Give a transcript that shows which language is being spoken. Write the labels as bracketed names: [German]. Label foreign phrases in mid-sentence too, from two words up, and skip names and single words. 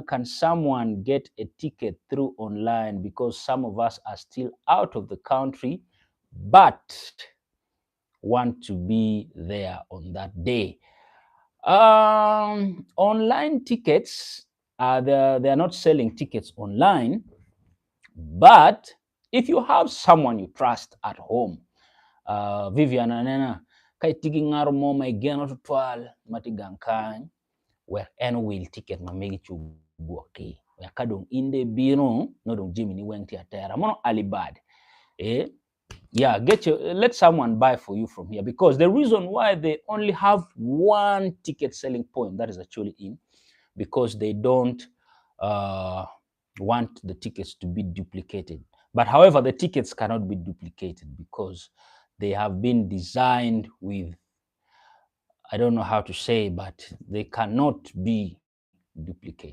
[English] Can someone get a ticket through online because some of us are still out of the country but want to be there on that day? Online tickets, they are not selling tickets online, but if you have someone you trust at home, Vivian Anena, [Acoli] kay tigi ngaro mo may geno tutwal matigankany where en will ticket ma megi chubuoki yakadong inde biro no dong jimmy ni wenti atera mono alibad [English] Yeah, let someone buy for you from here, because the reason why they only have one ticket selling point that is actually in, because they don't uh, want the tickets to be duplicated. But however, the tickets cannot be duplicated because they have been designed with, I don't know how to say, but they cannot be duplicated.